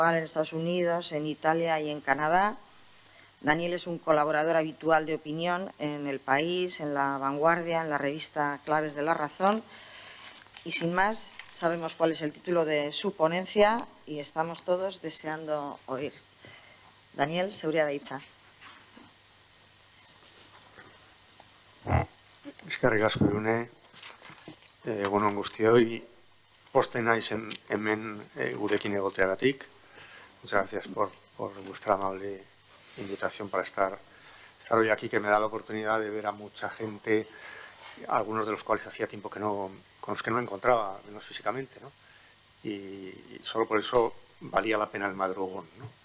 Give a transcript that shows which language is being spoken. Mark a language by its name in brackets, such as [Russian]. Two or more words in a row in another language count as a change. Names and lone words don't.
[Spanish] en Estados Unidos, en Italia y en Canadá. Daniel es un colaborador habitual de opinión en El País, en La Vanguardia, en la revista Claves de la Razón. Y sin más, sabemos cuál es el título de su ponencia y estamos todos deseando oír. Daniel, [Basque] zeurea da hitza. Eskerrik asko, Irune. Egunon guztioi, posten naiz hemen gurekin egoteagatik. [Spanish] Muchas gracias por vuestra amable invitación para estar hoy aquí, que me da la oportunidad de ver a mucha gente, algunos de los cuales hacía tiempo con los que no me encontraba, menos físicamente, ¿no? Y solo por eso valía la pena el madrugón, ¿no?